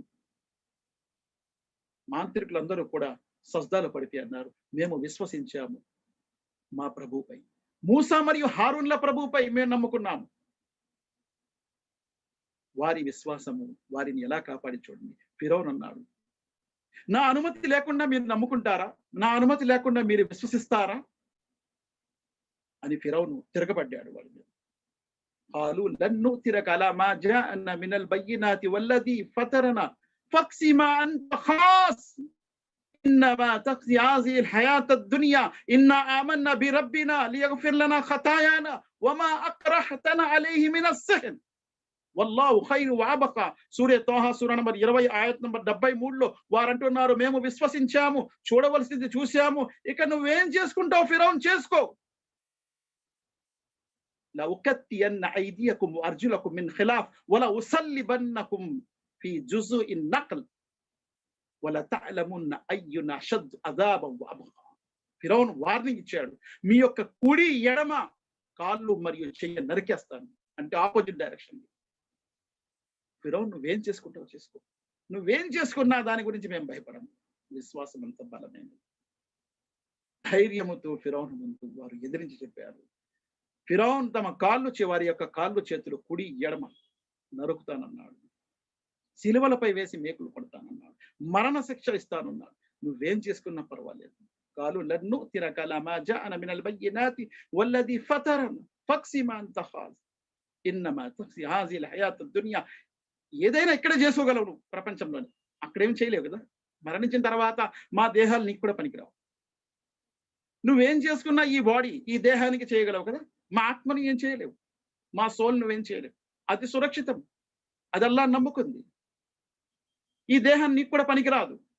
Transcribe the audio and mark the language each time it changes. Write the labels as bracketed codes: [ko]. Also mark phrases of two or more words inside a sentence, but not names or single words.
[te] మాంత్రికులందరూ కూడా సజ్దాలో పడిపోయి అన్నారు, మేము విశ్వసించాము మా ప్రభుపై, మూసా మరియు హారూన్ల ప్రభుపై మేము నమ్ముకున్నాము. వారి విశ్వాసము వారిని ఎలా కాపాడి చూడండి. ఫిరౌన్ అన్నాడు, నా అనుమతి లేకుండా మీరు నమ్ముకుంటారా? నా అనుమతి లేకుండా మీరు విశ్వసిస్తారా అని ఫిరౌను తిరగబడ్డాడు వాళ్ళ మీద. [ar] قالوا لن نؤثرك على ما جاءنا من البينات والذي فطرنا فاقضِ ما أنت قاضٍ إنما تقضي هذه الحياة الدنيا إنا آمنا بربنا ليغفر لنا خطايانا وما أكرهتنا عليه من السحر والله خير وأبقى. [te] సూర తోహా సూర నంబర్ 20 ఆయత్ నంబర్ 73లో వారు అంటున్నారు, మేము విశ్వసించాము, చూడవలసింది చూసాము, ఇక నువ్వేం చేసుకుంటావు ఫిరౌన్ చేసుకో. [ar] لأقطعن أيديكم وأرجلكم من خلاف ولأصلبنكم في جذوع النخل ولتعلمن أينا أشد عذابا وأبقى. [te] ఫిరౌన్ వార్నింగ్ ఇచ్చాడు, మీ యొక్క కుడి ఎడమ కాళ్ళు మరియు చెయ్యి నరికేస్తాను, అంటే [en] opposite direction. [te] ఫిరౌన్ నువ్వేం చేసుకుంటావు చేసుకో, నువ్వేం చేసుకున్నా దాని గురించి మేము భయపడము. విశ్వాసం అంత బలమైనది. ధైర్యముతో ఫిరౌన్ ముందు వారు ఎదిరించి చెప్పారు. ఫిరౌన్ తమ వారి యొక్క కాళ్ళు చేతులు కుడి ఎడమ నరుకుతానన్నాడు, శిలువలపై వేసి మేకులు పడతానన్నాడు, మరణ శిక్ష ఇస్తానన్నాడు. నువ్వేం చేసుకున్నా పర్వాలేదు. [ar] قالوا لن نؤثرك على ما جاءنا من البينات والذي فطرنا فاقسم ما انت خاض انما تقسي هذه الحياه الدنيا. [te] ఏదైనా ఇక్కడ చేసుకోగలవు నువ్వు ప్రపంచంలోనే, అక్కడేం చేయలేవు కదా. మరణించిన తర్వాత మా దేహాలు నీకు కూడా పనికిరావు. నువ్వేం చేసుకున్నా ఈ బాడీ ఈ దేహానికి చేయగలవు కదా, మా ఆత్మని ఏం చేయలేవు, మా సోల్ నువ్వేం చేయలేవు. అది సురక్షితం, అది అల్లా నమ్ముకుంది. ఈ దేహం నీకు కూడా పనికిరాదు.